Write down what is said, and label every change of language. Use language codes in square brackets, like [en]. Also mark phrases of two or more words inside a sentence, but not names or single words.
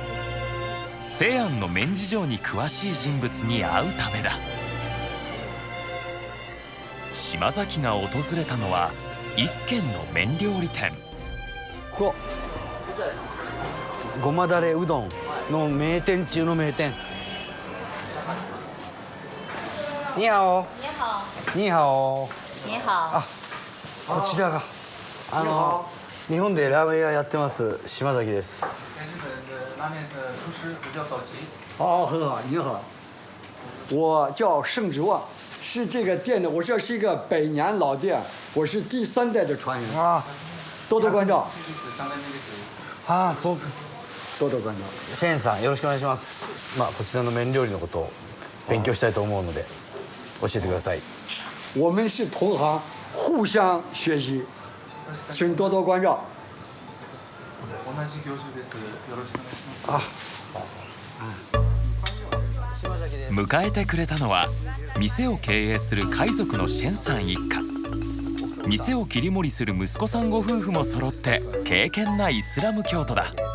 [ja] 西安の麺事情に詳しい人物に会うためだ。島崎が訪れたのは一軒の麺料理店。ここごまだれうどんの名店中の名店。 [zh] 你好。你好。你好。你好。 [ja] こちらが日本でラーメン屋やってます島崎です。 [zh] 在日本的拉面的厨师，我叫早期。好，很好，你好，我叫盛志旺，是这个店的，我这是一个百年老店，我是第3代的传人，あ多多关照， [ja] あ、そうか。 [zh] 多多关照。 [ja] シェーンさんよろしくお願いします。こちらの麺料理のことを勉強したいと思うので教えてください。 [zh] 我们是同行，互相学习，请多多关照。 [ja] 同じ業種です。よろしくお願いします。迎えてくれたのは店を経営する海賊のシェンさん一家。店を切り盛りする息子さんご夫婦も揃って敬虔なイスラム教徒だ。